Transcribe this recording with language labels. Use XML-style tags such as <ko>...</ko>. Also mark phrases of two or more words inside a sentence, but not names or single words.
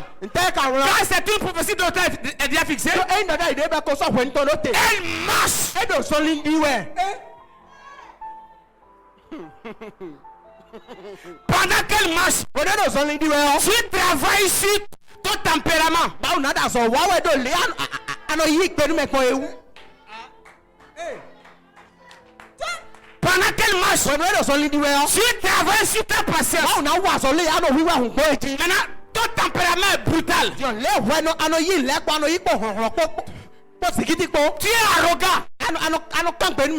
<fr>Quand c'est une prophétie dont elle est déjà fixée, elle marche. Pendant qu'elle marche, tu travailles sur ton tempérament.</fr> <ee>ano yi pe nu me kon ewu.</ee> <fr>Pendant qu'elle marche, tu travailles sur ta patience. Maintenant, ton tempérament est brutal. Tu es arrogant.</fr>